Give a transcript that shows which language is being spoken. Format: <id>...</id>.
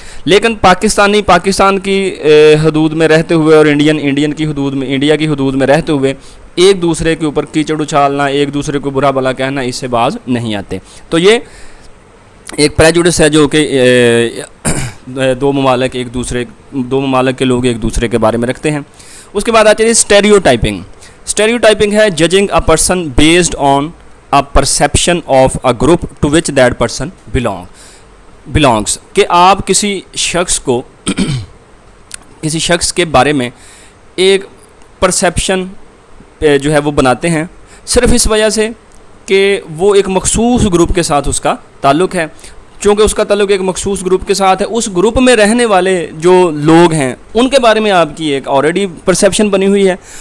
<ur>لیکن پاکستان کی حدود میں رہتے ہوئے اور انڈین کی حدود میں، انڈیا کی حدود میں رہتے ہوئے ایک دوسرے کے اوپر کیچڑ اچھالنا، ایک دوسرے کو برا بھلا کہنا، اس سے باز نہیں آتے. تو یہ ایک پریجوڈس ہے جو کہ دو ممالک کے لوگ ایک دوسرے کے بارے میں رکھتے ہیں. اس کے بعد آتی ہے اسٹیریوٹائپنگ.</ur> <en>Stereotyping ہے judging a person based on a perception of a group to which that person belongs.</en> <ur>کہ آپ کسی شخص کے بارے میں ایک پرسیپشن جو ہے وہ بناتے ہیں صرف اس وجہ سے کہ وہ ایک مخصوص گروپ کے ساتھ اس کا تعلق ہے. چونکہ اس کا تعلق ایک مخصوص گروپ کے ساتھ ہے، اس گروپ میں رہنے والے جو لوگ ہیں ان کے بارے میں آپ کی ایک آلریڈی پرسیپشن بنی ہوئی ہے.</ur>